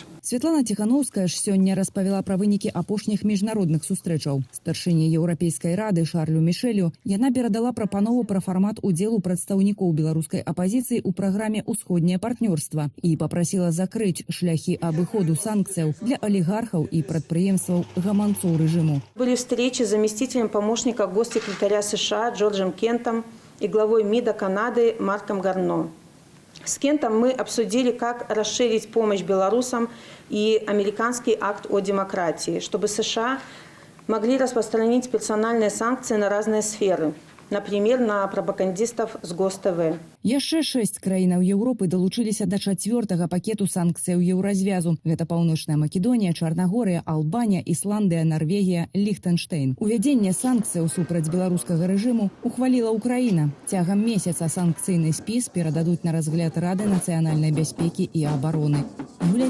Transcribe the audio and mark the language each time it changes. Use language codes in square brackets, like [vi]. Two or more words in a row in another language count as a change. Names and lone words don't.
[be] Святлана Ціханаўская ж сёння распавяла пра вынікі апошніх міжнародных сустрэчаў. Старшыні Еўрапейскай рады Шарлю Мішэлю яна перадала прапанову пра фармат удзелу прадстаўнікоў беларускай апазіцыі ў праграме «Усходняе партнёрства» і папрасіла закрыць шляхі абыходу санкцыяў для алігархаў і прадпрыемстваў гаманцоў рэжыму. [ru] Были встречи с заместителем помощника госсекретаря США Джорджем Кентом и главой МИДа Канады Марком Гарно. С Кентом мы обсудили, как расширить помощь белорусам и американский акт о демократии, чтобы США могли распространить персональные санкции на разные сферы. Например, на пропагандистов с ГОС-ТВ. [be] Яшчэ 6 краінаў Еўропы далучыліся да 4-го пакету санкцыяў Еўразвязу. Гэта Паўночная Македонія, Чарнагорыя, Албанія, Ісландыя, Нарвегія, Ліхтэнштэйн. Увядзенне санкцыяў супраць беларускага рэжыму ухваліла Украіна. Цягам месяца санкцыйны спіс перададуць на разгляд Рады нацыянальнай бяспекі і абароны.